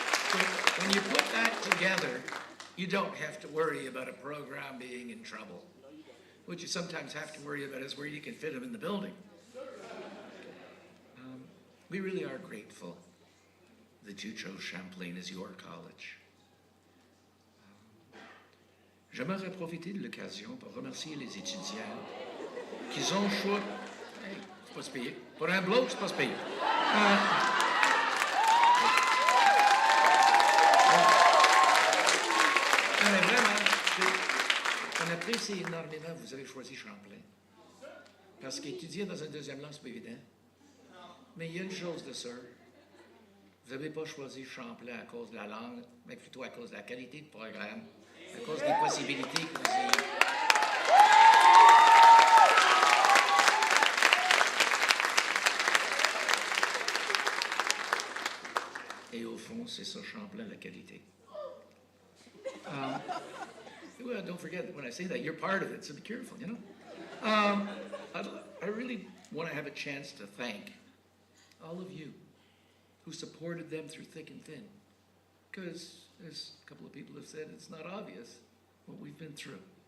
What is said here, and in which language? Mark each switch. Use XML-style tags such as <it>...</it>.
<en>So when you put that together, you don't have to worry about a program being in trouble. What you sometimes have to worry about is where you can fit them in the building. We really are grateful that you chose Champlain as your college.</en> <fr>J'aimerais profiter de l'occasion pour remercier les étudiants qui ont choisi... Hey, c'est pas se payer. Pour un bloc, c'est pas se payer. Mais vraiment, on apprécie énormément que vous avez choisi Champlain. Parce qu'étudier dans un deuxième langue, c'est pas évident. Mais il y a une chose de sûre. Vous n'avez pas choisi Champlain à cause de la langue, mais plutôt à cause de la qualité de programme, à cause des possibilités que vous ayez. Et au fond, c'est ça, Champlain, la qualité.</fr> <en>Well, don't forget, when I say that, you're part of it, so be careful, you know? I really want to have a chance to thank all of you who supported them through thick and thin. Because, as a couple of people have said, it's not obvious what we've been through.</en>